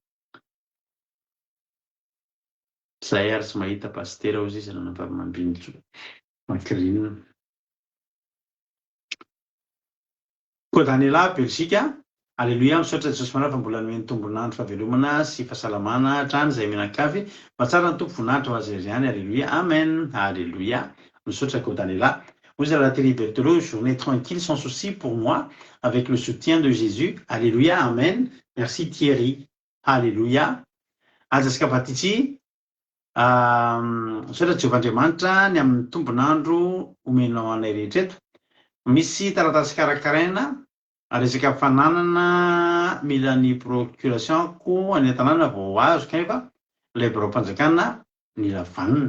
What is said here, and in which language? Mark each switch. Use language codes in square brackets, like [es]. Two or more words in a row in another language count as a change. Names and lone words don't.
[mg] Zay ary tsy mahita pastera ozy izy ranabavy Mambinitso Makrina. Koa Daniela Belzika. Alléluia. Misaotra Jesosy manao fa mbola nomeny tombonandro fahavelomana sy fahasalamana hatrany izay mianakavy fa tsara ny tompo voninahitra ho azy reriany. Alléluia. Amen. Alléluia. Misaotra koa Daniela. [fr] Vous avez la télé Berthelot, journée tranquille, sans souci pour moi, avec le soutien de Jésus. Alléluia, Amen. Merci Thierry. Alléluia. [mg] Azaska Patiti. Sotra Jehovah Andriamanitra ny amin'ny tombonandro omenao anay rehetra eto. Misy taratasy karakaraina resaka fananana mila ny procuration ko any an-tanàna vao azo kanefa ilay biro-mpanjakana mila vanina.